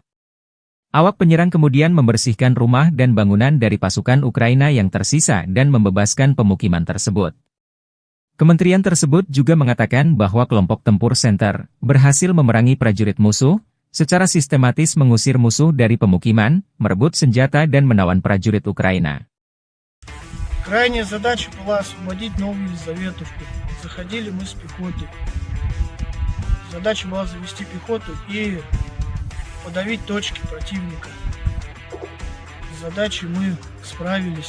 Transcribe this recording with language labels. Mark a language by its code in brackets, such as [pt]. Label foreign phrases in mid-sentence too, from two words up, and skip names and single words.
[id] Awak penyerang kemudian membersihkan rumah dan bangunan dari pasukan Ukraina yang tersisa dan membebaskan pemukiman tersebut. Kementerian tersebut juga mengatakan bahwa kelompok tempur Center berhasil memerangi prajurit musuh, secara sistematis mengusir musuh dari pemukiman, merebut senjata dan menawan prajurit Ukraina. [ru] Крайняя задача была освободить Новую Елизаветовку. Заходили мы с пехотой. Задача была завести пехоту и подавить точки противника. С задачей мы справились.